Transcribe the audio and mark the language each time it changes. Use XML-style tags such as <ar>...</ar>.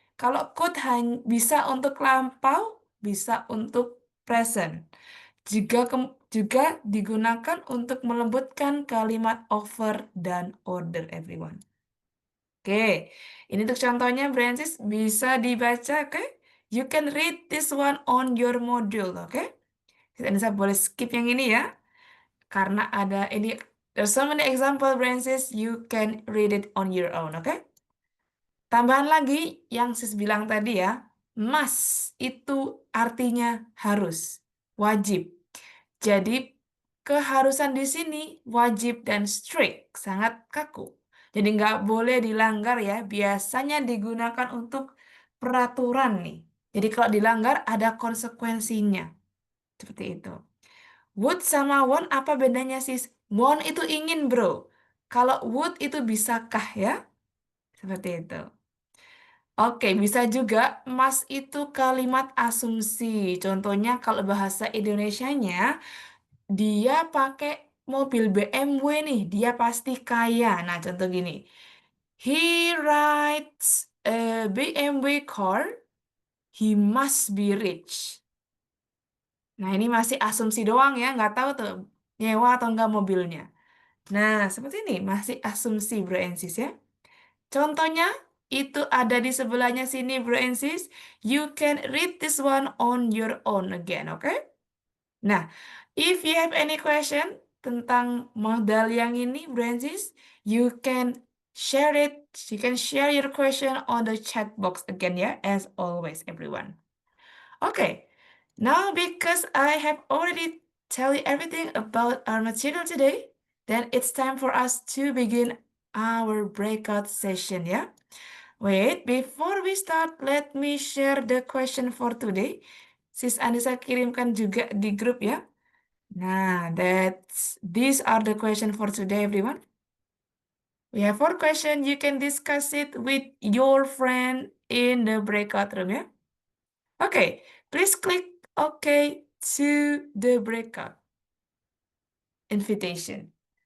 <id>Kalau could bisa untuk lampau, bisa untuk present. Juga digunakan untuk melembutkan kalimat over dan order everyone. Oke, ini untuk contohnya Francis bisa dibaca, oke?</id> <en>You can read this one on your module, oke?</en> <id>Kita boleh skip yang ini ya, karena ada ini.</id> <en>There's so many example, Francis. You can read it on your own, oke?</en> <id>Tambahan lagi yang sis bilang tadi ya, must itu artinya harus, wajib. Jadi keharusan di sini wajib dan strict, sangat kaku. Jadi nggak boleh dilanggar ya, biasanya digunakan untuk peraturan nih. Jadi kalau dilanggar ada konsekuensinya. Seperti itu. Would sama want apa bedanya sis? Want itu ingin bro. Kalau would itu bisakah ya? Seperti itu. Oke, bisa juga mas itu kalimat asumsi. Contohnya kalau bahasa Indonesianya, dia pakai mobil BMW nih, dia pasti kaya. Nah, contoh gini.</id> <en>He rides a BMW car, he must be rich.</en> <id>Nah, ini masih asumsi doang ya, nggak tahu tuh nyewa atau enggak mobilnya. Nah, seperti ini, masih asumsi bro and sis ya. Contohnya, itu ada di sebelahnya sini bro and sis.</id> <en>You can read this one on your own again, oke? Nah, if you have any question</en> <id>tentang modal yang ini,</id> <en>Francis, you can share it. You can share your question on the chat box again, ya, as always, everyone. Okay, now because I have already tell you everything about our material today, then it's time for us to begin our breakout session, ya. Wait, before we start, let me share the question for today.</en> <id>Sis Anissa kirimkan juga di grup ya.</id> <en>Nah, these are the question for today, everyone. We have 4 questions. You can discuss it with your friend in the breakout room, yeah? Okay, please click OK to the breakout invitation.</en>